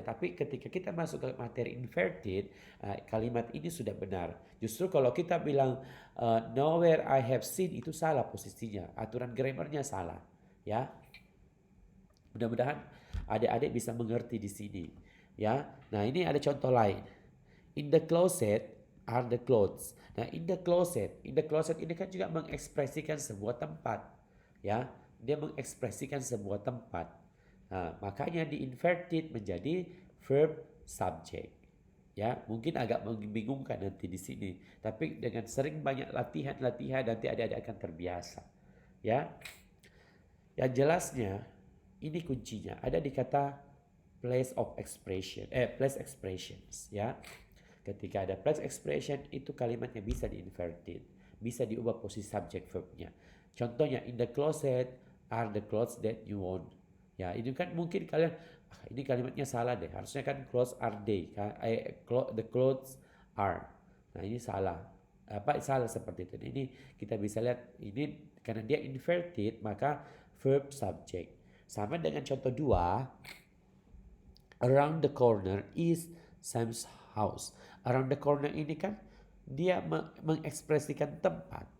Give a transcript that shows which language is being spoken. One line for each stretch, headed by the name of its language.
Indonesian: Tapi ketika kita masuk ke materi inverted, kalimat ini sudah benar. Justru kalau kita bilang
English: nowhere I have seen,
Indonesian: itu salah posisinya. Aturan grammarnya salah. Ya, mudah-mudahan adik-adik bisa mengerti di sini. Ya, nah ini ada contoh lain.
English: In the closet are the clothes.
Indonesian: Nah, in the closet ini kan juga mengekspresikan sebuah tempat. Ya, dia mengekspresikan sebuah tempat. Nah, makanya di inverted menjadi verb subject. Ya, mungkin agak membingungkan nanti di sini. Tapi dengan sering banyak latihan nanti adik-adik akan terbiasa. Ya, yang jelasnya ini kuncinya ada di kata place expressions ya. Ketika ada place expression itu kalimatnya bisa di-inverted, bisa diubah posisi subject verbnya.
English: Contohnya in the closet are the clothes that you want.
Indonesian: Ya, ini kan mungkin kalian ini kalimatnya salah deh. Harusnya kan
English: clothes are they, the clothes are.
Indonesian: Nah, ini salah. Apa salah seperti itu. Ini kita bisa lihat ini karena dia inverted maka verb subject. Sama dengan contoh 2,
English: around the corner is Sam's house.
Indonesian: Around the corner ini kan dia mengekspresikan tempat.